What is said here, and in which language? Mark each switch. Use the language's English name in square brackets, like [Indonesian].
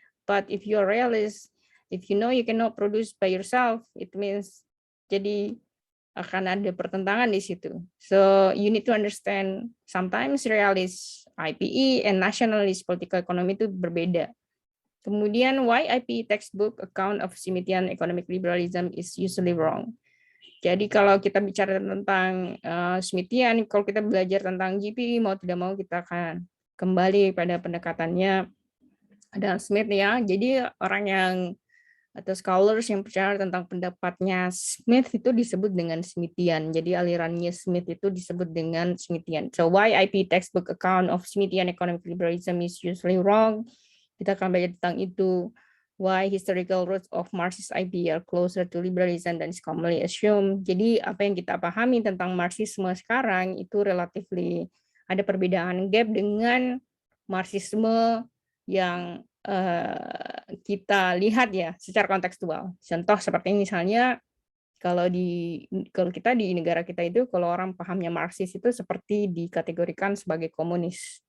[English] But if you are realist, if you know you cannot produce by yourself, it means [Indonesian] jadi akan ada pertentangan di situ. [English] So you need to understand sometimes realist IPE and nationalist political economy [Indonesian] itu berbeda. Kemudian [English] why IPE textbook account of Smithian economic liberalism is usually wrong. [Indonesian] Jadi kalau kita bicara tentang Smithian, kalau kita belajar tentang GPE, mau tidak mau kita akan kembali pada pendekatannya Adam Smith ya. Jadi orang yang atau scholars yang percaya tentang pendapatnya Smith itu disebut dengan Smithian. Jadi alirannya Smith itu disebut dengan Smithian. [English] So why IP textbook account of Smithian economic liberalism is usually wrong? [Indonesian] Kita akan belajar tentang itu. [English] Why historical roots of Marxist IP are closer to liberalism than is commonly assumed. [Indonesian] Jadi apa yang kita pahami tentang Marxisme sekarang itu relatively ada perbedaan gap dengan Marxisme yang kita lihat ya secara kontekstual. Contoh seperti misalnya kalau kita di negara kita itu kalau orang pahamnya Marxis itu seperti dikategorikan sebagai komunis.